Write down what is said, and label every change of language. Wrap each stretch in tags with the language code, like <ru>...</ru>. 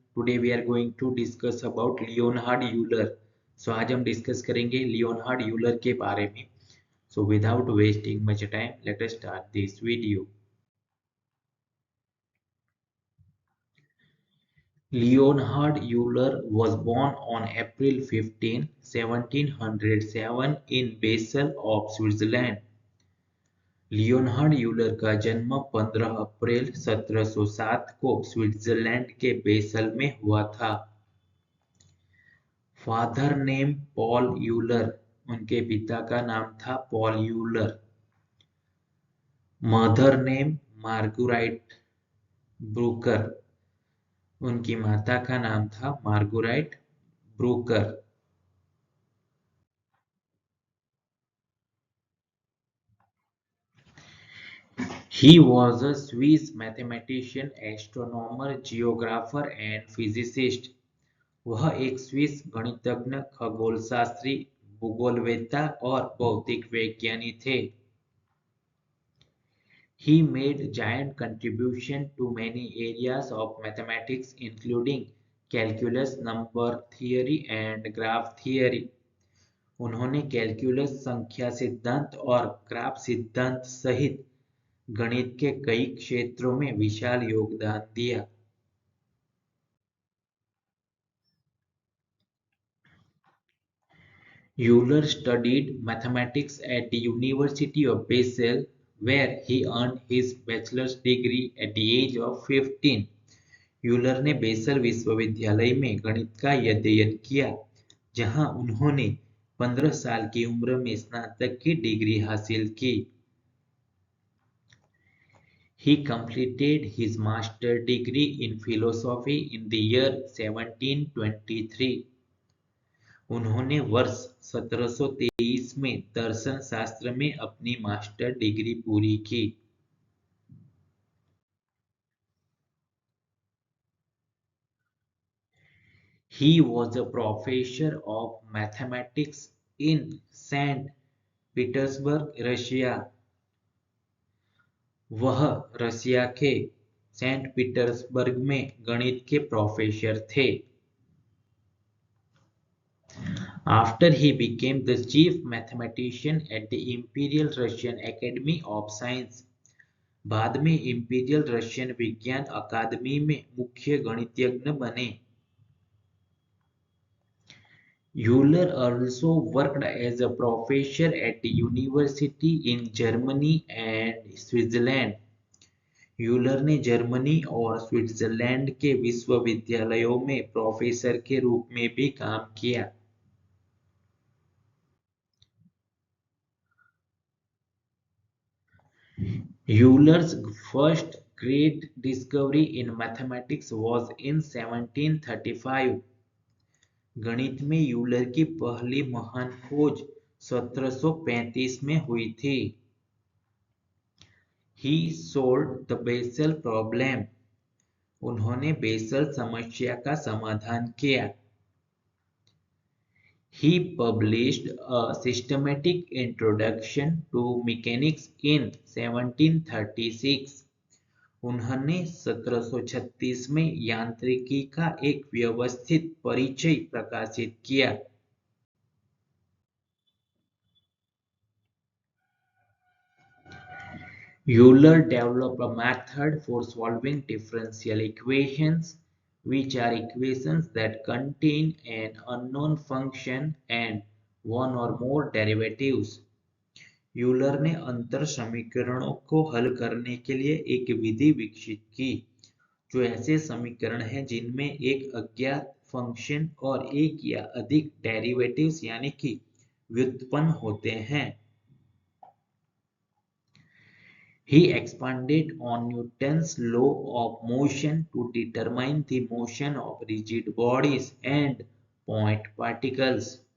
<en>Today we are going to discuss about Leonhard Euler.</en> <hi>आज हम discuss करेंगे Leonard Euler के बारे में.</hi> <en>Without wasting much time, let us start this video. Leonhard Euler was born on April 15, 1707 in Basel of Switzerland.</en> <hi>Leonard Euler का जन्म 15 अप्रैल 1707 को Switzerland के बेसल में हुआ था. फादर नेम पॉल यूलर, उनके पिता का नाम था Paul Euler. Mother name marguerite Brooker, उनकी माता का नाम था marguerite Brooker.</hi> <en>He was a Swiss mathematician, astronomer, geographer and physicist.</en> <hi>वह एक स्विस गणितज्ञ, खगोलशास्त्री, भूगोलवेत्ता और भौतिक वैज्ञानिक थे.</hi> <en>He made giant contribution to many areas of mathematics including calculus, number theory and graph theory.</en> <hi>उन्होंने कैलकुलस, संख्या सिद्धांत और ग्राफ सिद्धांत सहित गणित के कई क्षेत्रों में विशाल योगदान दिया.</hi> <en>Euler studied mathematics at the University of Basel, where he earned his bachelor's degree at the age of 15.</en> <hi>Euler ने बेसल विश्वविद्यालय में गणित का अध्ययन किया, जहां उन्होंने 15 साल की उम्र में स्नातक की डिग्री हासिल की.</hi> <en>He completed his master degree in philosophy in the year 1723.</en> <hi>उन्होंने वर्ष 1723 में दर्शन शास्त्र में अपनी मास्टर डिग्री पूरी की.</hi> <en>He was a professor of mathematics in Saint Petersburg, Russia.</en> <hi>वह रशिया के सेंट पीटर्सबर्ग में गणित के प्रोफेसर थे.</hi> <en>After he became the chief mathematician at the Imperial Russian Academy of Science,</en> <hi>बाद में इंपीरियल रशियन विज्ञान अकादमी में मुख्य गणितज्ञ बने.</hi> <en>Euler also worked as a professor at the university in Germany and Switzerland.</en> <hi>Euler ने जर्मनी और स्विट्जरलैंड के विश्वविद्यालयों में प्रोफेसर के रूप में भी काम किया.</hi> <en>Euler's first great discovery in mathematics was in 1735.</en> <hi>गणित में यूलर की पहली महान खोज 1735 में हुई थी.</hi> <en>He solved the Bessel problem.</en> <hi>उन्होंने बेसल समस्या का समाधान किया.</hi> <en>He published a systematic introduction to mechanics in 1736.</en> <hi>उन्होंने 1736 में यांत्रिकी का एक व्यवस्थित परिचय प्रकाशित किया.</hi> <en>Euler developed a method for solving differential equations, which are equations that contain an unknown function and one or more derivatives.</en> <hi>Euler ने अंतर समीकरणों को हल करने के लिए एक विधि विकसित की, जो ऐसे समीकरण हैं जिनमें एक अज्ञात फंक्शन और एक या अधिक डेरिवेटिव्स यानी कि व्युत्पन्न होते हैं.</hi> <en>He expanded on Newton's law of motion to determine the motion of rigid bodies and point particles.</en>